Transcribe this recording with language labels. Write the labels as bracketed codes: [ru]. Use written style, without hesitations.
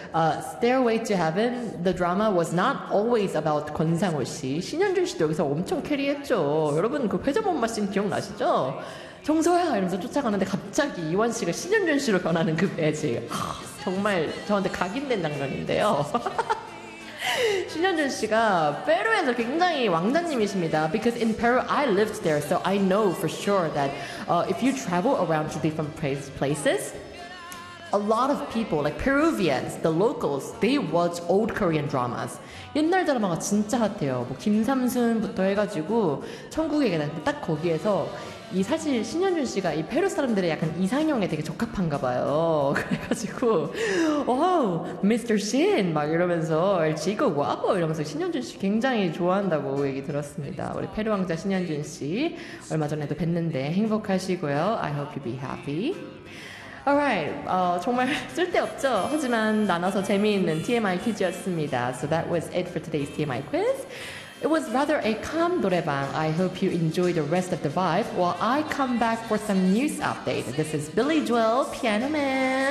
[en] Stairway to Heaven, the drama was not always about 권상우 씨. [ko] 신현준 씨도 여기서 엄청 캐리했죠. 여러분 그 회전목마 씬 기억나시죠? 정서야! 이러면서 쫓아가는데 갑자기 이완 씨가 신현준 씨로 변하는 그 매직. 정말 저한테 각인된 장면인데요. 신현준 씨가 페루에서 굉장히 왕자님이십니다. [en] Because in Peru, I lived there, so I know for sure that if you travel around to different places, a lot of people, like Peruvians, the locals, they watch old Korean dramas. [ko] 옛날 드라마가 진짜 핫해요. 뭐 김삼순부터 해가지고 천국의 계단 딱 거기에서 이 사실 신현준 씨가 이 페루 사람들의 약간 이상형에 되게 적합한가 봐요. 그래가지고 Mr. Shin 막 이러면서 지금 와보 이러면서 신현준 씨 굉장히 좋아한다고 얘기 들었습니다. 우리 페루 왕자 신현준 씨 얼마 전에도 뵀는데 행복하시고요. [en] I hope you be happy. Alright, [ko] 정말 쓸데없죠? 하지만 나눠서 재미있는 TMI 퀴즈였습니다. [en] So that was it for today's TMI quiz. It was rather a calm 노래방. I hope you enjoy the rest of the vibe while I come back for some news update. This is Billy Joel, Piano Man.